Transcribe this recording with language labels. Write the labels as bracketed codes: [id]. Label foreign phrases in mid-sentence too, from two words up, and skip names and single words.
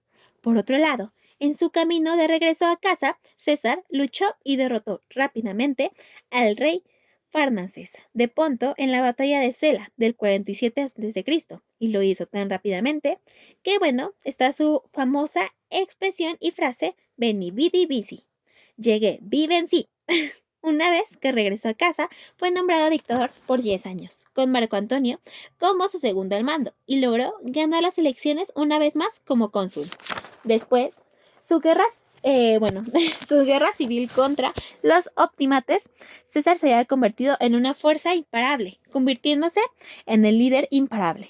[es] Por otro lado, en su camino de regreso a casa, César luchó y derrotó rápidamente al rey Farnaces de Ponto en la batalla de Sela del 47 a.C. y lo hizo tan rápidamente que, está su famosa expresión y frase [la] Veni, vidi, vici. [es] Llegué, vi, vencí. Una vez que regresó a casa, fue nombrado dictador por 10 años, con Marco Antonio como su segundo al mando, y logró ganar las elecciones una vez más como cónsul. Después, su guerra civil contra los optimates, César se había convertido en una fuerza imparable, convirtiéndose en el líder imparable.